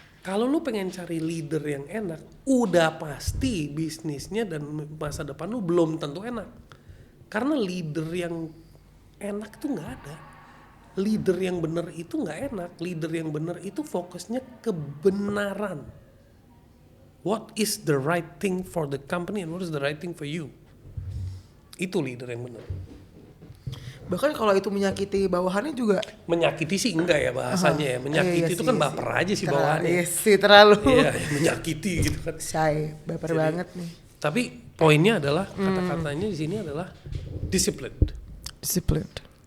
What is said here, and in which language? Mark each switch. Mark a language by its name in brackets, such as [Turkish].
[Indonesian] Kalau lu pengen cari leader yang enak, udah pasti bisnisnya dan masa depan lu belum tentu enak. Karena leader yang enak tuh nggak ada. Leader yang benar itu nggak enak. Leader yang benar itu fokusnya kebenaran. [English] What is the right thing for the company and what is the right thing for you? [Indonesian] Itu leader yang benar. Bahkan kalau itu menyakiti bawahannya juga. Menyakiti sih enggak ya bahasanya ya. Menyakiti itu kan baper aja sih bawahannya. Iya sih terlalu. Iya, menyakiti gitu kan. Shy, baper banget nih. Tapi poinnya adalah kata-katanya di sini adalah [English] disciplined.